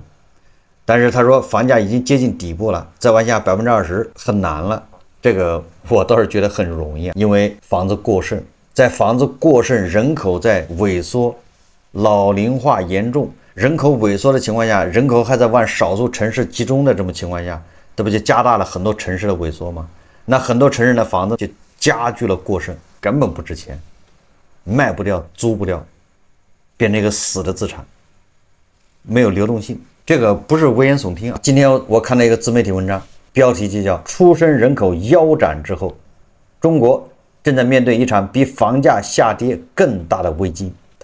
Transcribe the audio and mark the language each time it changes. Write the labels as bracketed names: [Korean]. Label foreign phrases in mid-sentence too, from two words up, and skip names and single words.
[Chinese] 但是他說房價已經接近底部了，再往下20%很難了，這個我倒是覺得很容易，因為房子過剩，在房子過剩，人口在萎縮，老齡化嚴重，人口萎縮的情況下，人口還在往少數城市集中的這麼情況下，這不就加大了很多城市的萎縮嗎？那很多城市的房子就加劇了過剩，根本不值錢，賣不掉，租不掉，變成一個死的資產，沒有流動性。這個不是危言聳聽啊！今天我看到一個自媒體文章，標題就叫"出生人口腰斬之後，中國正在面對一場比房價下跌更大的危機"。